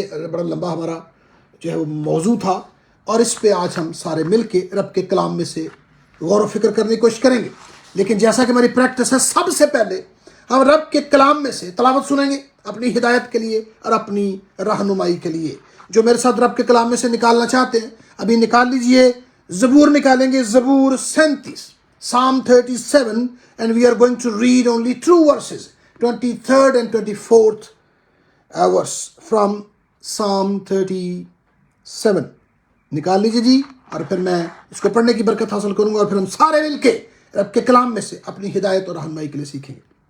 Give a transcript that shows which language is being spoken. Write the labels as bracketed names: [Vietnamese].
[Urdu] یہ بڑا لمبا ہمارا جو ہے وہ موضوع تھا، اور اس پہ آج ہم سارے مل کے رب کے کلام میں سے غور و فکر کرنے کی کوشش کریں گے. لیکن جیسا کہ ہماری پریکٹس ہے، سب سے پہلے ہم رب کے کلام میں سے تلاوت سنیں گے اپنی ہدایت کے لیے اور اپنی رہنمائی کے لیے. جو میرے ساتھ رب کے کلام میں سے نکالنا چاہتے ہیں ابھی نکال لیجئے. زبور نکالیں گے، زبور 37، [English] Psalm 37, and we are going to read only two verses, 23rd and 24th verse from Psalm 37. [Urdu] نکال لیجئے جی، اور پھر میں اس کو پڑھنے کی برکت حاصل کروں گا، اور پھر ہم سارے مل کے رب کے کلام میں سے اپنی ہدایت اور رہنمائی کے لیے سیکھیں گے.